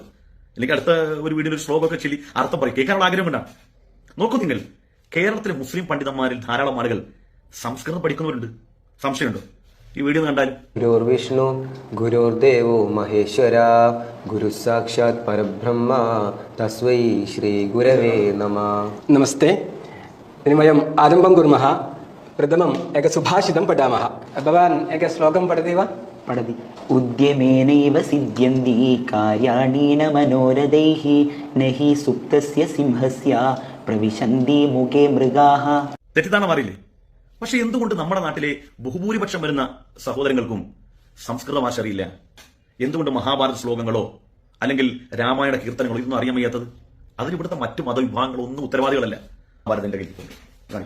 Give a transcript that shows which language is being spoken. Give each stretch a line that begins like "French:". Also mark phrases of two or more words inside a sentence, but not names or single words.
Malayalam: എനിക്ക് അടുത്ത ഒരു വീടിന് ഒരു ശ്ലോകമൊക്കെ ചൊല്ലി അർത്ഥം പറയും, കേൾക്കാനുള്ള ആഗ്രഹം കൊണ്ടാണ്. നോക്കൂ നിങ്ങൾ, കേരളത്തിലെ മുസ്ലിം പണ്ഡിതന്മാരിൽ ധാരാളം ആളുകൾ സംസ്കൃതം പഠിക്കുന്നവരുണ്ട്. സംശയമുണ്ടോ? ഈ വീഡിയോ കണ്ടാലും.
Sanskrit: ഗുരുർ വിഷ്ണു ഗുരുർദേവോ മഹേശ്വര ഗുരു സാക്ഷാത് പരബ്രഹ്മ തസ്മൈ ശ്രീ ഗുരവേ നമഃ. नमस्ते. इदानीं वयम् आरम्भं कुर्मः. प्रथमम् एकं सुभाषितं पठामः. भवान् एकं श्लोकं पठति वा? पठति. उद्यमेनैव सिद्ध्यन्ति कार्याणि न मनोरथैः न हि सुप्तस्य सिंहस्य प्रविशन्ति मुखे मृगाः.
Malayalam: തെറ്റിദ്ധാരണ മാറിയില്ലേ? പക്ഷെ എന്തുകൊണ്ട് നമ്മുടെ നാട്ടിലെ ബഹുഭൂരിപക്ഷം വരുന്ന സഹോദരങ്ങൾക്കും സംസ്കൃത ഭാഷ അറിയില്ല? എന്തുകൊണ്ട് മഹാഭാരത ശ്ലോകങ്ങളോ അല്ലെങ്കിൽ രാമായണ കീർത്തനങ്ങളോ ഇതൊന്നും അറിയാൻ വയ്യാത്തത്? അതിനിവിടുത്തെ മറ്റു മതവിഭാഗങ്ങളോ ഒന്നും ഉത്തരവാദികളല്ല. ഭാരതന്റെ കയ്യിൽ കാണിക്കും.